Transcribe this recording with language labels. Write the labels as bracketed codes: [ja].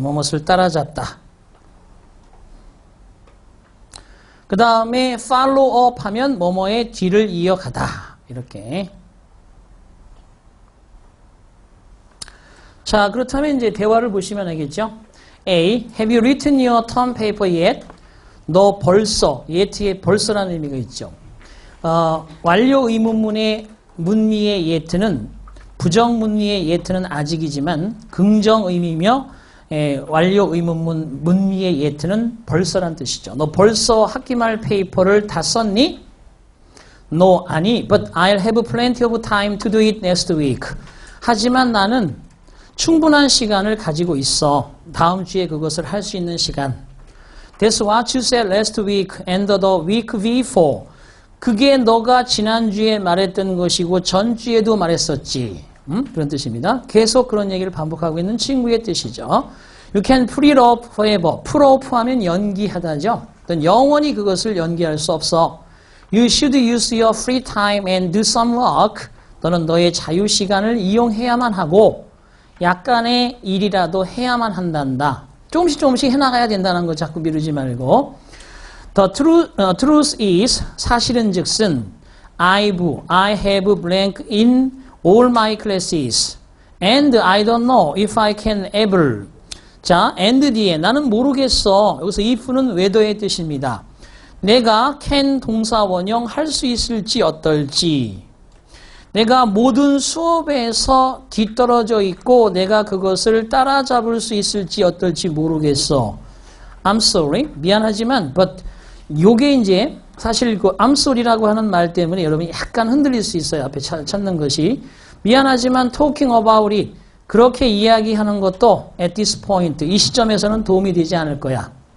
[ko] 뭐뭇을 따라잡다. 그 다음에 [en] follow up [ko] 하면 뭐뭐의 뒤를 이어가다. 이렇게. 자, 그렇다면 이제 대화를 보시면 알겠죠? A. [en] Have you written your term paper yet? [ko] 너 벌써, yet에 벌써라는 의미가 있죠. 완료 의문문의 문미의 yet는 부정문미의 yet는 아직이지만 긍정 의미며 완료 의문문 문미의 yet는 벌써란 뜻이죠. 너 벌써 학기말 페이퍼를 다 썼니? [en] No, [ko] 아니. [en] But I'll have plenty of time to do it next week. [ko] 하지만 나는 충분한 시간을 가지고 있어. 다음 주에 그것을 할 수 있는 시간. [en] That's what you said last week and the week before. [ko] 그게 너가 지난주에 말했던 것이고 전주에도 말했었지. 그런 뜻입니다. 계속 그런 얘기를 반복하고 있는 친구의 뜻이죠. [en] You can put it off forever. put off [ko] 하면 연기하다죠. 영원히 그것을 연기할 수 없어. [en] You should use your free time and do some work. [ko] 너는 너의 자유시간을 이용해야만 하고 약간의 일이라도 해야만 한단다. 조금씩 해나가야 된다는 거 자꾸 미루지 말고. [en] The truth is, [ko] 사실은 즉슨 [en] I have blank in all my classes and I don't know if I can ever. [ko] 자, and 뒤에 나는 모르겠어. 여기서 if는 whether의 뜻입니다. 내가 can 동사 원형 할 수 있을지 어떨지. 내가 모든 수업에서 뒤떨어져 있고 내가 그것을 따라잡을 수 있을지 어떨지 모르겠어. [en] I'm sorry. [ko] 미안하지만 but 요게 이제 사실 그 [en] I'm sorry [ko] 라고 하는 말 때문에 여러분이 약간 흔들릴 수 있어요. 앞에 찾는 것이. 미안하지만 [en] talking about it. [ko] 그렇게 이야기하는 것도 [en] at this point. [ko] 이 시점에서는 도움이 되지 않을 거야.